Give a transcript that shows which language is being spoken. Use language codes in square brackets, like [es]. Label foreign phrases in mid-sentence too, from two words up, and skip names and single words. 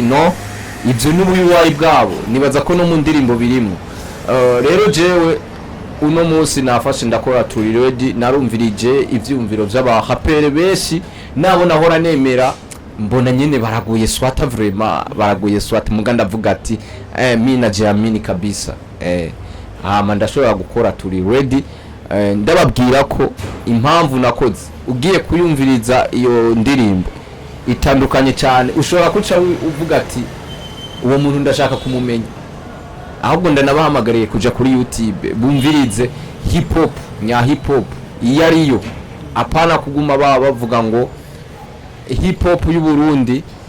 [rn] No, ivyo n'ubuyiwayi bwabo, nibaza ko no mu ndirimbo birimo. Rero jewe uno munsi nafashe ndakora turi ready, narumvirije ivyumviro by'abahapere benshi nabo nahora nemera mbona nyene baraguye swata vraiment baraguye swata muganda avuga ati [sw] mimi na Jamini kabisa [rn] ndashobora gukora turi ready. Ndababwira ko impamvu nakoze ugiye kuyumviriza iyo ndirimbo itandukanye cyane, ushobora kuca uvuga ati uwo muntu ndashaka kumumenya, ahubwo ndanabahamagariye kuja kuri YouTube bumvirize hip hop nya hip hop iyo ariyo, apana kuguma bavuga ngo hip hop y'u Burundi